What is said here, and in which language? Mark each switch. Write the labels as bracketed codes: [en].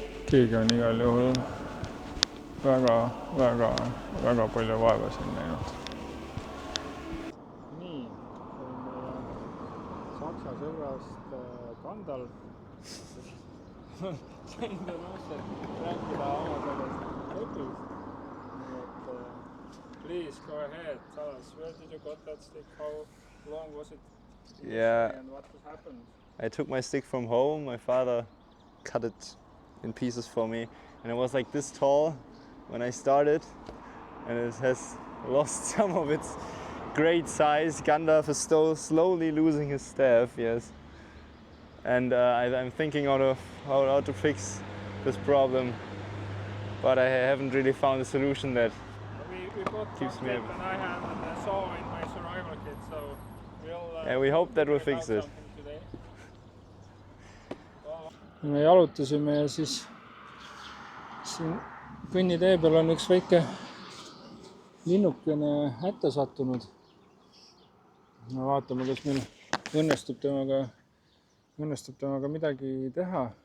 [et] Keegi on igal juhul väga palju vaeva siin näinud. Nii, see on meie saksa sõbrast Gandalf. Sain rääkida oma sellest jutust. Nii et [en] please go ahead, tell us, where did you got that stick, how long was it? Yeah, and what has happened? I took my stick from home. My father cut it in pieces for me, and it was like this tall when I started, and it has lost some of its great size. Gandalf is still slowly losing his staff, yes. And I'm thinking out of how to fix this problem, but I haven't really found a solution that We bought keeps me and I have a saw in my survival kit, so we'll and we hope that will fix it. [et] Me jalutasime ja siis siin kõnnitee peal on üks väike linnukene hätta sattunud. Vaatame, kas meil õnnestub temaga midagi teha.